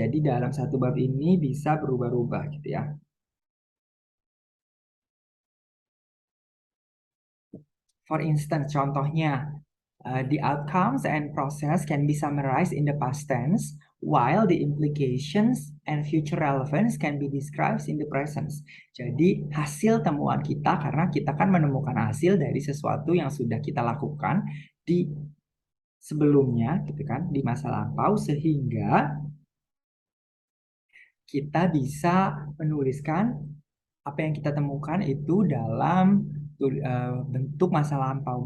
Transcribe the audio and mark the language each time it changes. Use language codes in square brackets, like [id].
[id] Jadi dalam satu bab ini bisa berubah-ubah gitu ya. [en] For instance, contohnya, the outcomes and process can be summarized in the past tense, while the implications and future relevance can be described in the present. [id] Jadi hasil temuan kita, karena kita kan menemukan hasil dari sesuatu yang sudah kita lakukan di sebelumnya, gitu kan, di masa lampau, sehingga kita bisa menuliskan apa yang kita temukan itu dalam bentuk masa lampau.